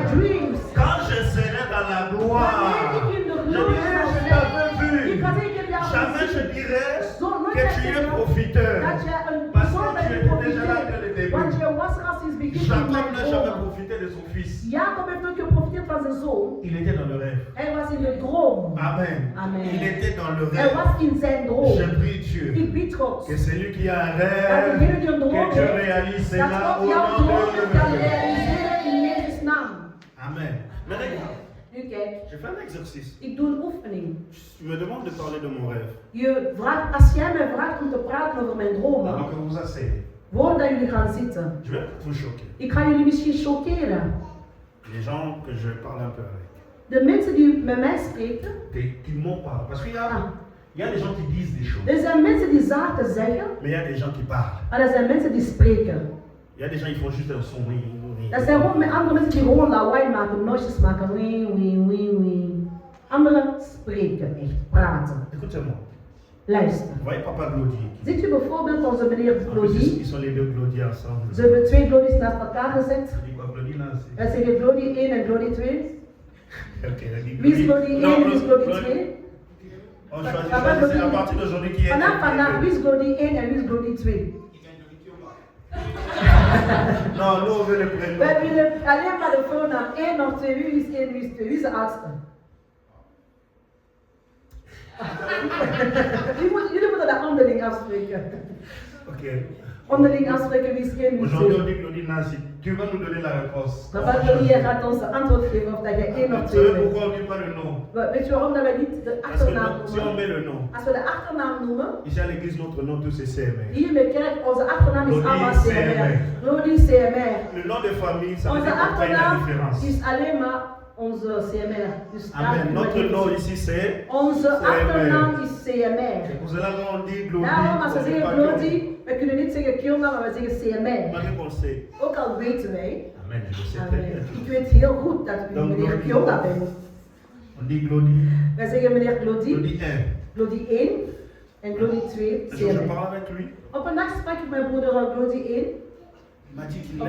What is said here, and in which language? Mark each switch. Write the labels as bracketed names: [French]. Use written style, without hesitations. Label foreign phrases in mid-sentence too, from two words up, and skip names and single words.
[French] rêve. [English] dreams. [French] Quand je serai dans la [Dutch] Wanneer [French] gloire, [Dutch] ik in de [French] je [Dutch] glorie [French] dirai, [Dutch] zal je zijn, [French] t'avais vu. [Dutch] ik ga zeker jou [French] Jamais je [Dutch] zien. [French] dirai [Dutch] Zo nooit [French] que [Dutch] zeg [French] tu [Dutch] ik [French] es [Dutch] jou [French] profiteur. [Dutch] dat jij een [French] Parce [Dutch] persoon [French] que tu [Dutch] bent [French] étais déjà là dès le [Dutch] profiteer. Want [French] début. [Dutch] je was er al sinds het begin van [French] Jacob [Dutch] mijn [French] n'a jamais [Dutch] droom. [French] profité de son fils. [Dutch] Jacob heeft ook geprofiteerd van zijn zoon. [French] Il était dans le rêve. [Dutch] Hij was in de droom. [French] Amen. [Dutch] Amen. [French] Il était dans le [Dutch] Hij [French] rêve. [Dutch] was in zijn droom. [French] Je prie Dieu [Dutch] Ik bid God. [French] que celui qui a un [Dutch] Dat [French] rêve, [Dutch] degene die een droom [French] que Dieu [Dutch] heeft, [French] réalise [Dutch] dat [French] cela [Dutch] God [French] au [Dutch] jouw [French] nom [Dutch] droom kan [French] de [Dutch] realiseren in Jezus' naam. [French] Amen. Mais regarde, [Dutch] Nu kijk, [French] je fais un exercice. [Dutch] ik doe een oefening. [French] Tu me demandes de parler de mon rêve. [Dutch] Als jij mij vraagt om te praten over mijn dromen, [French] Avant que vous vous asseyez, [Dutch] voordat jullie gaan zitten, [French] je vais vous choquer. [Dutch] ik ga jullie misschien choqueren. [French] Les gens que je parle un peu avec, [Dutch] De mensen die met mij spreken, [French] qui m'en parlent. Parce qu'il y a, ah, il y a des gens qui disent des choses, [Dutch] er zijn mensen die zaken zeggen, [French] mais il y a des gens qui parlent. [Dutch] maar er zijn mensen die spreken. [French] Il y a des gens qui font juste un son. Oui, oui. [Dutch] Er zijn gewoon met andere mensen die gewoon lawaai maken, noisjes maken, wee, wee, wee, wee. Anderen spreken echt, praten. [French] Écoutez-moi. [Dutch] Luister. [French] Vous voyez Papa Glody. [Dutch] Ziet u bijvoorbeeld onze meneer [French] En plus, [Dutch] Glody? [French] ils sont les deux Glody ensemble. [Dutch] Ze hebben twee Glodies naast elkaar gezet. [French] Je dis quoi, Glody Nancy? [Dutch] Wij zeggen Glody 1 en Glody 2. [French] Ok, elle dit [Dutch] Wie is Glody 1 en wie is Glody 2? [French] On choisit, c'est à partir d'aujourd'hui qui est. [Dutch] Vanaf wie is Glody 1 en wie is Glody 2? [French] Non, nous on veut le prénom. [Dutch] Wij willen alleen maar de voornaam 1 of 2. Wie is 1, wie is 2? Wie is de oudste? Jullie moeten dat onderling afspreken. Ok. Onderling afspreken wie is 1, wie is [French] Aujourd'hui, [Dutch] 2. [French] on dit Glody Nancy. Tu vas nous donner la réponse. Papa Glody, [Dutch] jij gaat ons de antwoord geven of dat je 1 of [French] Vous [Dutch] 2 [French] savez [Dutch] bent. [French] pourquoi on ne dit pas le nom? [Dutch] Weet je waarom dat wij niet de [French] Parce que [Dutch] achternaam [French] si on [Dutch] noemen? [French] met le nom, [Dutch] Als we de achternaam noemen, [French] ici à l'église, notre nom tous c'est CMR. [Dutch] hier in de kerk, onze achternaam is [French] Glody [Dutch] allemaal [French] CMR. [Dutch] CMR. Glody CMR. [French] Le nom de famille, ça veut [Dutch] Onze [French] dire qu'on fait la [Dutch] achternaam [French] différence. [Dutch] is alleen maar onze CMR. Dus daar [French] Amen. [Dutch] kunnen we [French] Notre [Dutch] niet [French] nom [Dutch] zien. [French] ici c'est. [Dutch] Onze [French] CMR. [Dutch] achternaam is CMR. [French] C'est pour cela qu'on dit Glody. [Dutch] Daarom als we [French] on dit [Dutch] zeggen [French] pas [Dutch] Glody, we kunnen niet zeggen Kilna, maar we zeggen CMR. [French] Malgré qu'on le sait. [Dutch] Ook al weten wij, [French] Amen, je le sais très [Dutch] amen, [French] bien. [Dutch] ik weet heel goed dat u Dan meneer Glody. Kilna bent. [French] On dit Glody. [Dutch] Wij zeggen meneer Glody, [French] Glody 1. [Dutch] Glody 1 en Glody 2, [French] Un jour, je [Dutch] CMR. [French] parle avec lui. [Dutch] Op een dag sprak ik met broeder Glody 1 [French] Il m'a dit qu'il